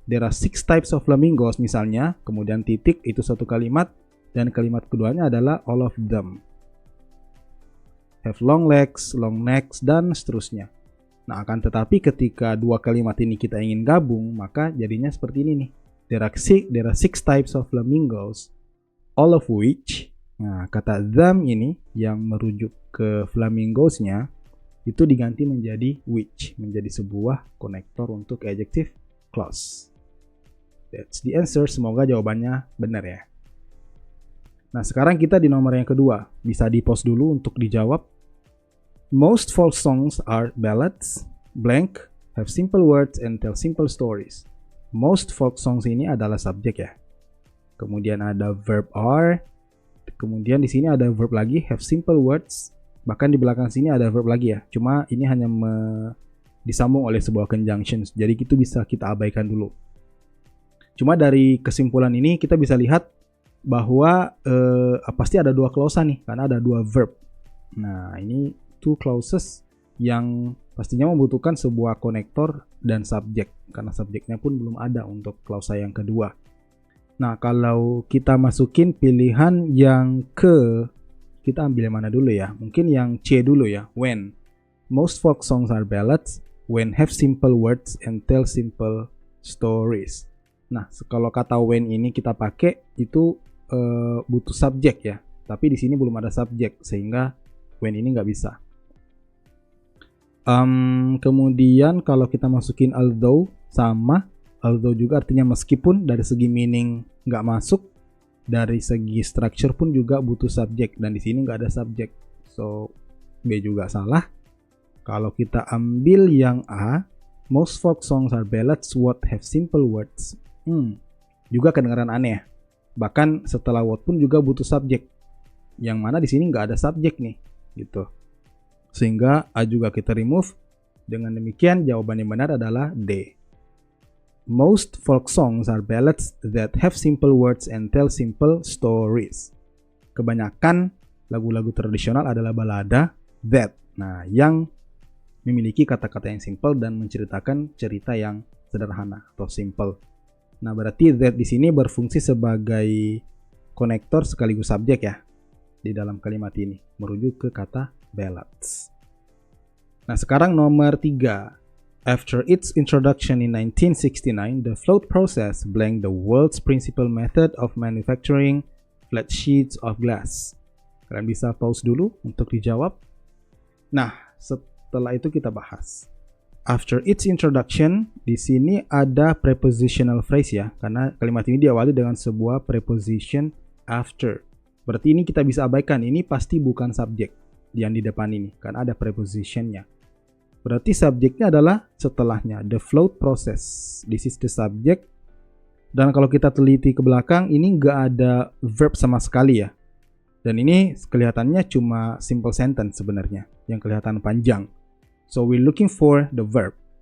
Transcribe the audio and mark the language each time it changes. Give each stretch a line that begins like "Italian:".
English: There are 6 types of flamingos
Indonesian: misalnya, kemudian titik itu satu kalimat, dan kalimat keduanya adalah
English: all of them have long legs, long necks,
Indonesian: dan seterusnya. Nah, akan tetapi ketika 2 kalimat ini kita ingin gabung, maka jadinya seperti ini nih.
English: There are 6 types of flamingos, all of which.
Indonesian: Nah, kata them ini yang merujuk ke flamingosnya itu diganti menjadi which, menjadi sebuah konektor untuk adjective clause.
English: That's the answer.
Indonesian: Semoga jawabannya benar ya. Nah, sekarang kita di nomor yang kedua. Bisa di-pause dulu untuk dijawab.
English: Most folk songs are ballads, blank, have simple words, and tell simple stories. Most folk songs
Indonesian: ini adalah subjek ya. Kemudian ada verb are. Kemudian di sini ada verb lagi, have simple words. Bahkan di belakang sini ada verb lagi ya. Cuma ini hanya disambung oleh sebuah conjunction. Jadi itu bisa kita abaikan dulu. Cuma dari kesimpulan ini kita bisa lihat bahwa pasti ada 2 klausa nih, karena ada 2 verb. Nah, ini 2 clauses yang pastinya membutuhkan sebuah konektor dan subjek, karena subjeknya pun belum ada untuk klausa yang kedua. Nah, kalau kita masukin pilihan yang kita ambil yang mana dulu ya? Mungkin yang C dulu ya, when.
English: Most folk songs are ballads, when have simple words and tell simple stories.
Indonesian: Nah, kalau kata when ini kita pakai itu butuh subjek ya, tapi di sini belum ada subjek sehingga when ini nggak bisa. Kemudian kalau kita masukin although, sama although juga artinya meskipun, dari segi meaning nggak masuk, dari segi structure pun juga butuh subjek, dan di sini nggak ada subjek, so B juga salah. Kalau kita ambil yang A,
English: most folk songs are ballads what have simple words,
Indonesian: juga kedengaran aneh ya. Bahkan setelah what pun juga butuh subjek, yang mana di sini nggak ada subjek nih, gitu. Sehingga A juga kita remove. Dengan demikian jawaban yang benar adalah D.
English: Most folk songs are ballads that have simple words and tell simple stories.
Indonesian: Kebanyakan lagu-lagu tradisional adalah balada that. Nah, yang memiliki kata-kata yang simple dan menceritakan cerita yang sederhana atau simple. Nah, berarti that di sini berfungsi sebagai konektor sekaligus subjek ya di dalam kalimat ini, merujuk ke kata ballads. Nah, sekarang nomor 3.
English: After its introduction in 1969, the float process blank the world's principal method of manufacturing flat sheets of glass.
Indonesian: Kalian bisa pause dulu untuk dijawab. Nah, setelah itu kita bahas.
English: After its introduction,
Indonesian: di sini ada prepositional phrase ya, karena kalimat ini diawali dengan sebuah preposition after. Berarti ini kita bisa abaikan, ini pasti bukan subjek yang di depan ini, karena ada prepositionnya. Berarti subjeknya adalah setelahnya,
English: the float process. This is the subject.
Indonesian: Dan kalau kita teliti ke belakang, ini nggak ada verb sama sekali ya. Dan ini kelihatannya cuma simple sentence sebenarnya, yang kelihatan panjang.
English: So we're looking for the verb.